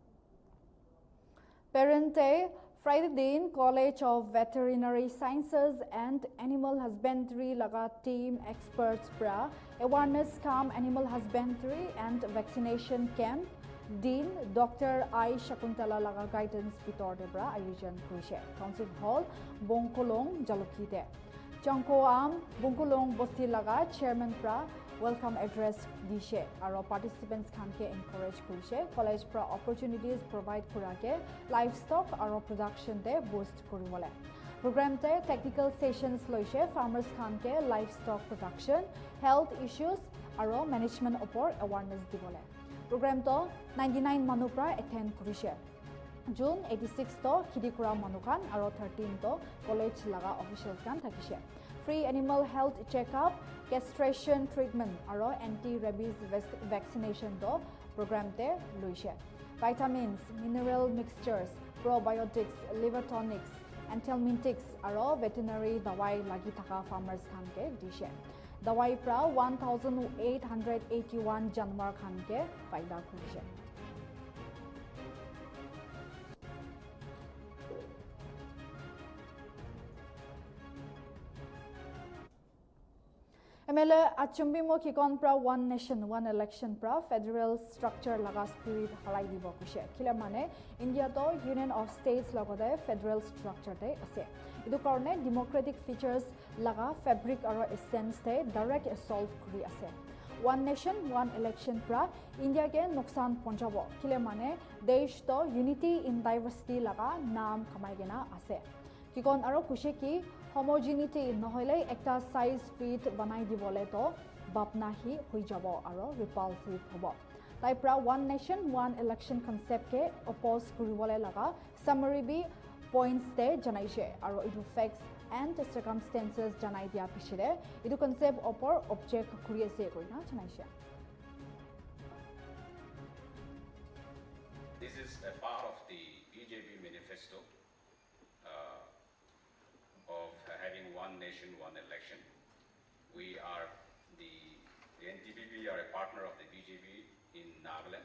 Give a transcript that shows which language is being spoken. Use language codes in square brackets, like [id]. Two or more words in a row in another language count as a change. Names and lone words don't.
[nag] Parente Friday din College of Veterinary Sciences and Animal Husbandry laga [en] team experts [nag] pra awareness kam [en] animal husbandry and vaccination camp [nag] Dean Dr. I Shakuntala laga guidance bitor de bra ayojan kuishe Council Hall Bongkolong Jalukhi de Changkoam Bongkolong Bosti laga chairman pra [en] welcome address [nag] dishe aro participants khan ke encourage kuishe college pra opportunities provide kurake livestock aro production de boost kuribole program te [en] technical sessions [nag] loise farmers khan ke livestock [en] production health issues [nag] aro management opor awareness dibole program to 99 manu pra attend kurishe June 86 to Kidikura Manukan aro 13 to college laga officials kan thakishe [en] free animal health checkup castration treatment [nag] aro [en] anti-rabies vaccination [nag] to program te luise [en] vitamins mineral mixtures probiotics liver tonics anthelmintics [nag] aro veterinary dawai lagi thaka farmers khan ke dishe dawai pra 1881 janwar khan ke faida kurishe MLA Achumbi mo kikon pra [en] one nation one election [nag] pra [en] federal structure [nag] laga spirit halai dibo kushe kila mane India to Union of States lagode [en] federal structure [nag] te ase idu karone [en] democratic features [nag] laga fabric aro essence te [en] direct assault [nag] kuri ase [en] one nation one election [nag] pra India ke nuksan ponjabo kila mane desh to [en] unity in diversity [nag] laga naam kamai gena ase kikon aro kushe ki homogeneity nohole ekta [en] size fit [nag] banai dibole to bapna hi hui jabo aro repulsive hobo tai pra [en] one nation one election concept [nag] ke oppose kuribole laga summary bi points te janaise aro [en] it facts and circumstances [nag] janai dia pishire idu concept opor object kuri ase koina janaise [en] This is a part of the BJP manifesto of having one nation, one election. We are the NTPP are a partner of the BJP in Nagaland.